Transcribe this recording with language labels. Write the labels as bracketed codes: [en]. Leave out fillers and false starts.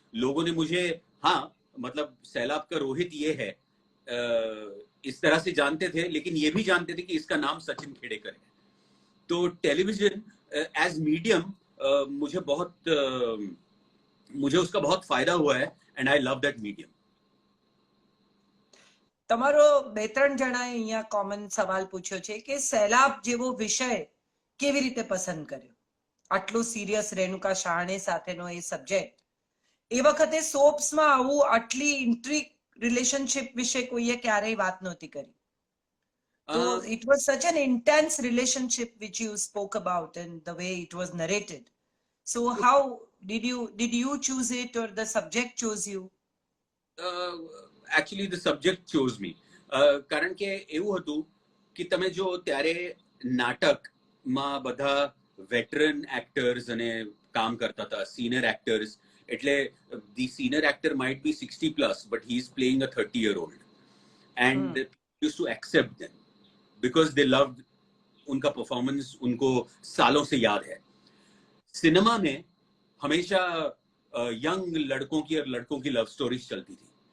[hi] लोगों ने मुझे, हाँ मतलब सैलाब का रोहित ये है, इस तरह से जानते थे, लेकिन ये भी जानते थे कि इसका नाम सचिन खेड़ेकर है. तो टेलीविजन एज मीडियम मुझे उसका बहुत फायदा हुआ है, [en] And I love that medium. [gu] તમારો બે ત્રણ જણાએ અહીંયા કોમન સવાલ પૂછ્યો છે કે સૈલાબ જેવો વિષય કેવી રીતે પસંદ કર્યો? આટલું સિરિયસ રેણુકા શાહણે સાથેનો એ સબ્જેક્ટ, એ વખતે સોપ્સમાં આવું આટલી ઇન્ટ્રીગ રિલેશનશિપ વિશે કોઈએ ક્યારેય વાત નહોતી કરી. [en] So it was such an intense relationship which you spoke about and the way it was narrated. So how did you choose it or the subject chose you? Actually the subject chose me. [gu] કારણ કે એવું હતું કે તમે જો ત્યારે નાટકમાં બધા વેટરન એક્ટર્સ અને કામ કરતા હતા, સિનિયર એક્ટર્સ. [en] એટલે the senior actor might be 60 plus but he is playing a 30-year-old and used to accept them because they loved [hi] उनका परफॉर्मेंस, उनको सालों से याद है. सिनेमा में हमेशा यंग लड़कों की और लड़कों की लव स्टोरीज चलती थी.